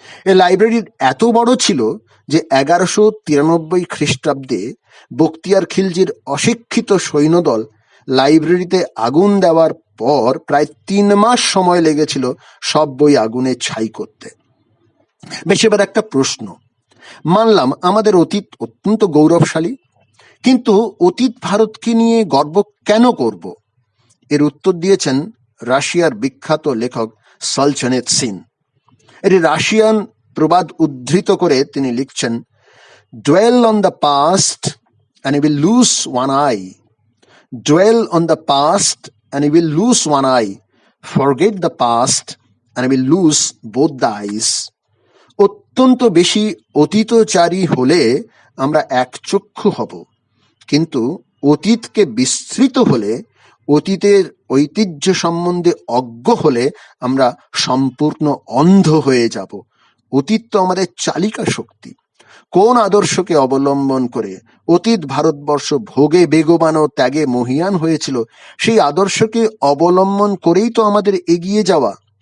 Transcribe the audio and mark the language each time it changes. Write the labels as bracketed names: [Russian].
[Bangla] এই লাইব্রেরি এত বড় ছিল যে 1193 খ্রিস্টাব্দে বখতিয়ার খিলজির অশিক্ষিত সৈন্যদল লাইব্রেরিতে আগুন দেওয়ার পর প্রায় 3 মাস সময় লেগেছিল সব বই আগুনে ছাই করতে। বেশ, এবার একটা প্রশ্ন। মানলাম আমাদের অতীত অত্যন্ত গৌরবশালী, কিন্তু অতীত ভারতকে নিয়ে গর্ব কেন করব? এর উত্তর দিয়েছেন রাশিয়ার বিখ্যাত লেখক সলজেনিৎসিন। এর রাশিয়ান প্রবাদ উদ্ধৃত করে তিনি লিখছেন, [English] dwell on the past and you will lose one eye. Dwell on the past and you will lose one eye. Forget the past and you will lose both the eyes. [Bangla] অত্যন্ত বেশি অতীতচারী হলে আমরা একচক্ষু হব, কিন্তু অতীতকে বিস্মৃত হলে, অতীতের ঐতিহ্য সম্বন্ধে অজ্ঞ হলে আমরা সম্পূর্ণ অন্ধ হয়ে যাব। অতীত তো আমাদের চালিকা শক্তি। কোন আদর্শকে অবলম্বন করে অতীত ভারতবর্ষ ভোগে বেগবান ও ত্যাগে মহীয়ান হয়েছিল, সেই আদর্শকে অবলম্বন করেই তো আমাদের এগিয়ে যাওয়া।